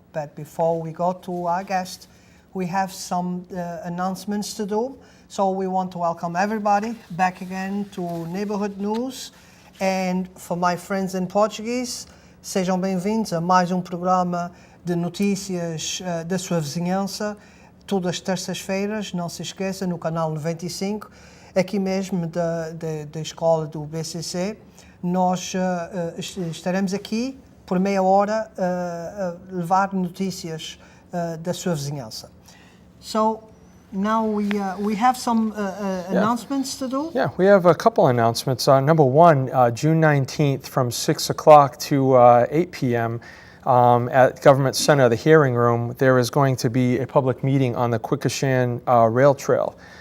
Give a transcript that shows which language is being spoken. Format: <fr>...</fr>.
<en>But before we go to our guest, we have some announcements to do. So we want to welcome everybody back again to Neighborhood News. And for my friends in Portuguese,</en> <pt>sejam bem-vindos a mais programa de notícias da sua vizinhança, todas as terças-feiras, não se esqueça, no canal 95, aqui mesmo da escola do BCC. Nós estaremos aqui por meia hora a levar notícias da sua vizinhança.</pt> <en>So now we have some announcements to do. Yeah, we have a couple announcements. Number one, June 19th from 6 o'clock to 8 p.m. At Government Center, the hearing room, there is going to be a public meeting on the Quequechan Rail Trail.</en>